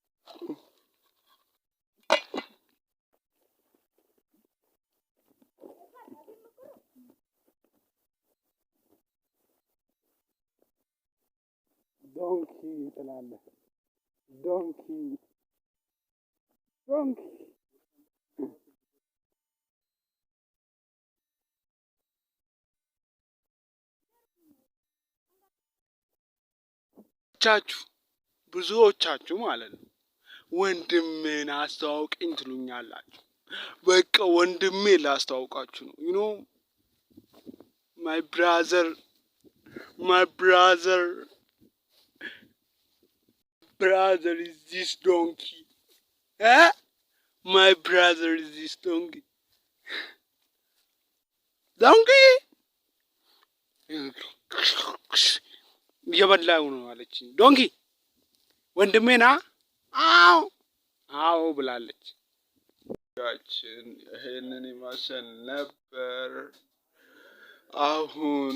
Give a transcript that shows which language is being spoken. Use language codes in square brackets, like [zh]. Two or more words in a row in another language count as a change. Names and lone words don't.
[en] Donkey telah. Donkey. [am] ብዙዎቻችሁ ማለት ነው ወንድሜን አስተዋውቀኝ ትሉኛላችሁ። በቃ ወንድሜ ላስተዋውቃችሁ ነው። [en] you know my brother is this donkey. My brother is this donkey. [am] እየበላሁ ነው አለችኝ። ዶንኪ ወንድሜና አዎ ብላለች። ይሄንን ይመስል ነበር። አሁን